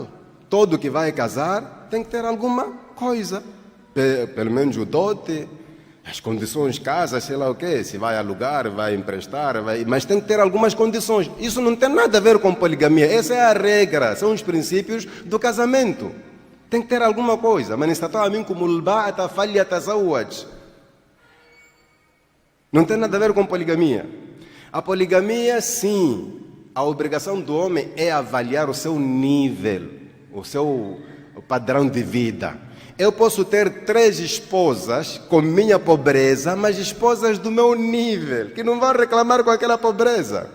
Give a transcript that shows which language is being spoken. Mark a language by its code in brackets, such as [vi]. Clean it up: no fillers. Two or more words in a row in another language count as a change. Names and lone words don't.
[pt] Todo que vai casar tem que ter alguma coisa, pelo menos o dote, as condições, casa, sei lá o quê, se vai alugar, vai emprestar, mas tem que ter algumas condições. Isso não tem nada a ver com poligamia, essa é a regra, são os princípios do casamento. Tem que ter alguma coisa. [ar] من استطاع منكم الباءة فليتزوج. [pt] Não tem nada a ver com poligamia. A poligamia, sim, a obrigação do homem é avaliar o seu nível, o seu padrão de vida. Eu posso ter 3 esposas com minha pobreza, mas esposas do meu nível, que não vão reclamar com aquela pobreza.